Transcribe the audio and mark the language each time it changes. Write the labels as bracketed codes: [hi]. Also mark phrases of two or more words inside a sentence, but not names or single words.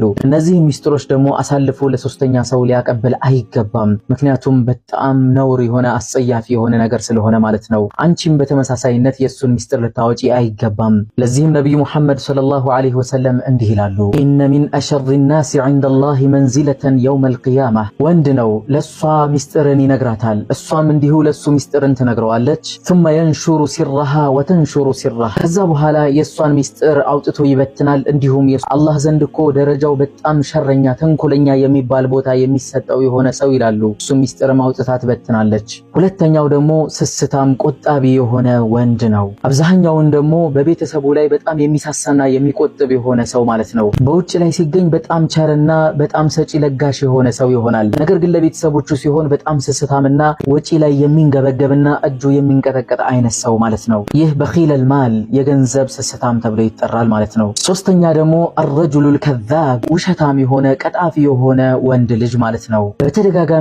[am] እነዚህ ሚስጥሮች ደግሞ አሳልፎ ለሶስተኛ ሰው ሊያቀብል አይገባም። ምክንያቱም በጣም ነውር የሆነ አስጸያፊ የሆነ ነገር ስለሆነ ማለት ነው። አንቺም በተመሳሳይነት የሱን ሚስጥር ልታወጪ አይገባም። ለዚህም ነብዩ መሐመድ [ar] صلى الله عليه وسلم [am] እንዲህ ይላሉ፣ [ar] إن من أشر الناس عند الله منزلة يوم القيامة። [am] ወንድ ነው ለሷ ሚስጥርን ይነግራታል፣ እሷም እንዲሁ ለሱ ሚስጥርን ትነግረዋለች። [ar] ثم ينشر سرها وتنشر سره። [am] ከዛ በኋላ የሷን ሚስጥር አውጥቶ ይበትናል። እንዲሁም አላህ ዘንድ እኮ ደረጃው በጣም ሸረኛ ተንኮለኛ የሚባል ቦታ የሚሰጠው የሆነ ሰው ይላሉ፣ እሱ ሚስጥርም አውጥታ ትበትናለች። ሁለተኛው ደግሞ ስስታም ቆጣቢ የሆነ ወንድ ነው። አብዛኛውን ደግሞ በቤተሰቡ ላይ በጣም የሚሳሳና የሚቆጥብ የሆነ ሰው ማለት ነው። በውጭ ላይ ሲገኝ በጣም ቸርና በጣም ሰጪ ለጋሽ የሆነ ሰው ይሆናል። ነገር ግን ለቤተሰቦቹ ሲሆን በጣም ስስታምና ወጪ ላይ የሚንገበገብና እጁ የሚንቀጠቀጥ አይነት ሰው ማለት ነው። ይህ [ar] بخيل المال [am] የገንዘብ ስስታም ተብሎ ይጠራል ማለት ነው። ሶስተኛ ደግሞ [ar] الرجل الكذاب፣ [am] ውሸታም የሆነ ቀጣፊ የሆነ ወንድ ልጅ ማለት ነው። በተደጋጋሚ